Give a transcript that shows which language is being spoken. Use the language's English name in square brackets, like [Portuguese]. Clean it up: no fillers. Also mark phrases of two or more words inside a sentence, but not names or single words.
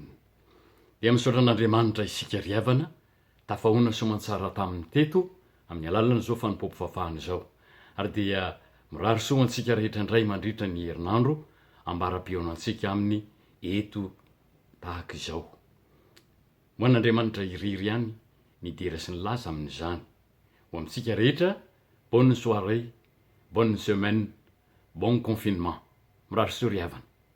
[Malagasy] Dia misaotra an'Andriamanitra isika riavana tafahona soamantsara tamin'ny teto amin'ny alalan'ny zao fanompom-pivavahana zao ary dia mirary soa antsika rehetra indray mandritra ny herinandro ambara-pionantsika amin'ny eto tahaka izao. Ho an'Andriamanitra iriry ihany ny dera sy ny laza amin'izany. Ho amintsika rehetra [French] bonne soirée, bonne semaine, bon confinement. [Malagasy] Mirary soa ry havana.